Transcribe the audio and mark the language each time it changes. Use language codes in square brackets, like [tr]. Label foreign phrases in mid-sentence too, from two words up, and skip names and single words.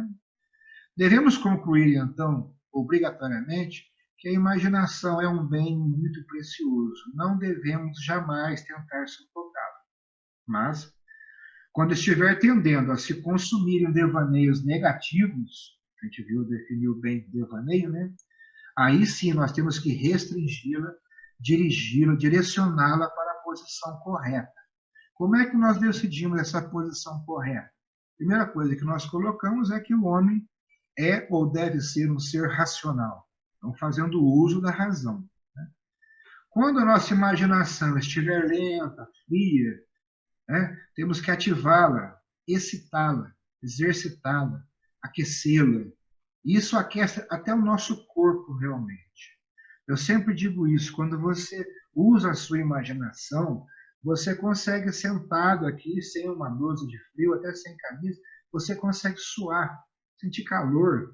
[pt] Devemos concluir, então, obrigatoriamente, que a imaginação é um bem muito precioso. Não devemos jamais tentar sufocá-la. Mas, quando estiver tendendo a se consumir em devaneios negativos, a gente definiu bem devaneio, né? Aí sim nós temos que restringi-la, dirigi-la, direcioná-la para a posição correta. Como é que nós decidimos essa posição correta? Primeira coisa que nós colocamos é que o homem é ou deve ser um ser racional, então fazendo uso da razão. Né? Quando a nossa imaginação estiver lenta, fria, né, temos que ativá-la, excitá-la, exercitá-la, aquecê-la. Isso aquece até o nosso corpo realmente. Eu sempre digo isso, quando você usa a sua imaginação, você consegue sentado aqui, sem uma blusa de frio, até sem camisa, você consegue suar, sentir calor.